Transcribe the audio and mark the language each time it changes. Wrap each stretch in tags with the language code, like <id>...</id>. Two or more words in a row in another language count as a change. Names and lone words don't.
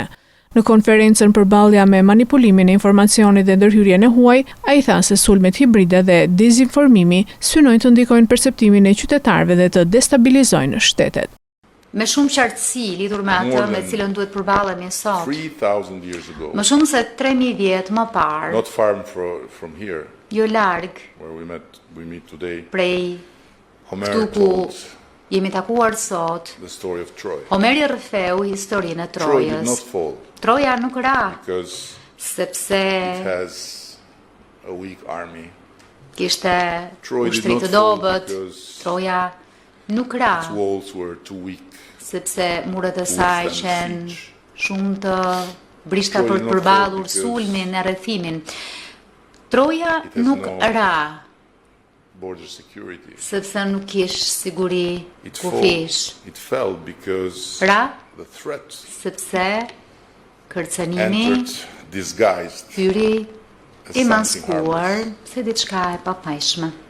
<sq>Në konferencën përballja me manipulimin e informacionit dhe ndërhyrjen e huaj, ai tha se sulmet hibride dhe dezinformimi synojnë të ndikojnë perceptimin e qytetarëve dhe të destabilizojnë shtetet. Me shumë qartësi lidhur me atë me cilën duhet përballemi sot. Më shumë se 3000 vjet më parë.</sq> <en>Not far from here.</en> <sq>Jo larg.</sq> <en>Where we meet today.</en> <sq>Prej këtu ku jemi takuar sot.</sq> <en>The story of Troy.</en> <sq>Homeri rrëfeu historinë e Trojës.</sq> <en>Troy did not fall.</en> <sq>Troja nuk ra.</sq> <en>Because</en> <sq>sepse</sq> <en>it has a weak army.</en> <sq>Kishte ushtri të dobët. Troja nuk ra.</sq> <en>Its walls were too weak.</en> <sq>Sepse muret e saj qenë shumë të brishta për të përballur sulmin e rrethimin. Troja nuk ra, sepse nuk kish siguri kufish. Ra, sepse kërcenimi hyri i maskuar se diçka e papajshme.</sq>